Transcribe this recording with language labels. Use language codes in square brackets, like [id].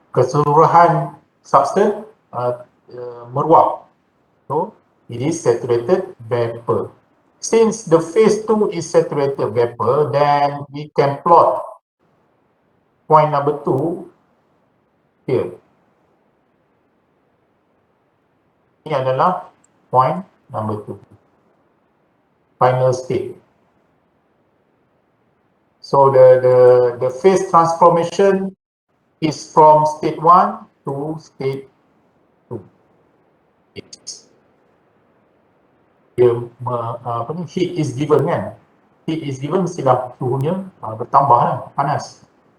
[ms] Keseluruhan substance meruap. [en] So it is saturated vapor. Since the phase 2 is saturated vapor, then we can plot point number 2 here. [ms] Ini adalah [en] point number 2. Final state. So the phase transformation is from state 1 to state 2. Heat is given [ms] kan? Heat is given, mestilah suhunya bertambah kan, panas.